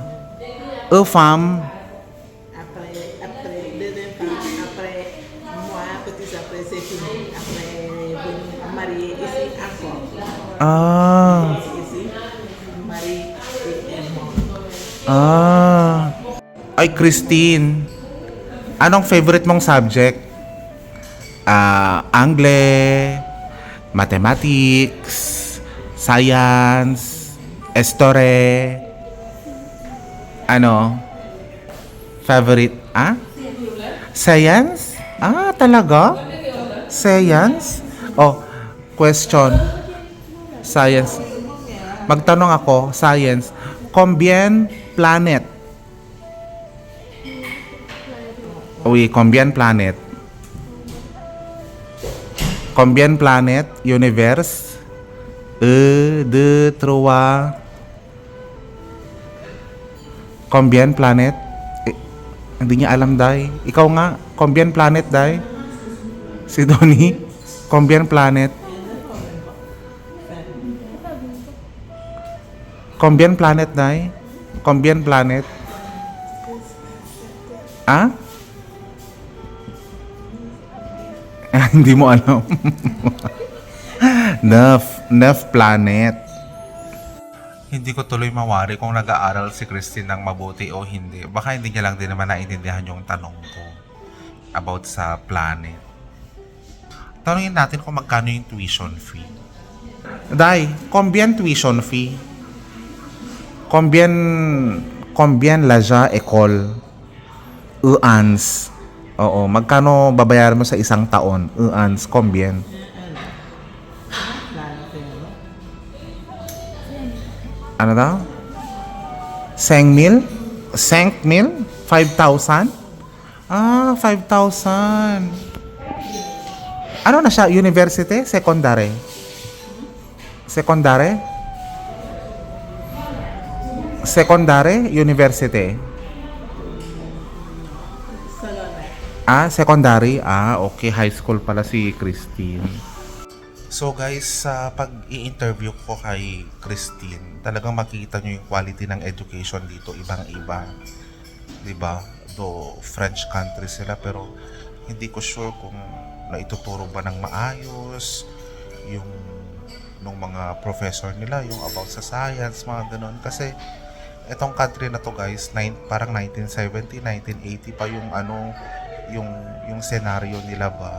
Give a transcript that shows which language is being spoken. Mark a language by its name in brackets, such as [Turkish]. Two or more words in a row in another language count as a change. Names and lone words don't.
[French] Fam. après, deuxième femme, après, moi, petit après, c'est fini. Après, marié ici encore. Ici, marié et mort. [Filipino] Ay, Christine. Anong favorite mong subject? [English] Angle, mathematics, science, history. [Filipino] Ano? Favorite? Science? Talaga? [English] Science? Oh, question. [Filipino] Science. Magtanong ako, science. [French] Combien planet? Oui, combien planet? Combien planet? [English] Universe? 1, 2, 3. [French] Combien planet? [Filipino] Hindi niya alam, Day. Ikaw nga, [French] combien planet, Day? Si Donnie? Combien planet? Combien planet, Day? Combien planet? [Filipino] Hindi mo alam. [French] Neuf planet. [Filipino] Hindi ko tuloy mawari kung nag-aaral si Christine ng mabuti o hindi. Baka hindi niya lang din naman naintindihan yung tanong ko about sa planet. Tanungin natin kung magkano yung tuition fee. [English] Day, [French] combien [English] tuition fee? [French] Combien la école? Ans. [Filipino] Oo, magkano babayaran mo sa isang taon? [French] Ans, combien? [Filipino] Ano daw? 5,000? 5,000? 5,000? 5,000. Ano na siya? [English] University? Secondary? Secondary? Secondary? University? Secondary? Okay. [Filipino] High school pala si Christine. [English] So guys, [Filipino] sa pag-i-interview ko kay Christine, talagang makikita nyo yung quality ng education dito, ibang-iba. Diba? Do [English] French country [Filipino] sila, pero hindi ko sure kung naituturo ba ng maayos yung nung mga professor nila, yung about sa science, mga ganun. Kasi etong country na to guys, parang 1970, 1980 pa yung yung scenario nila ba.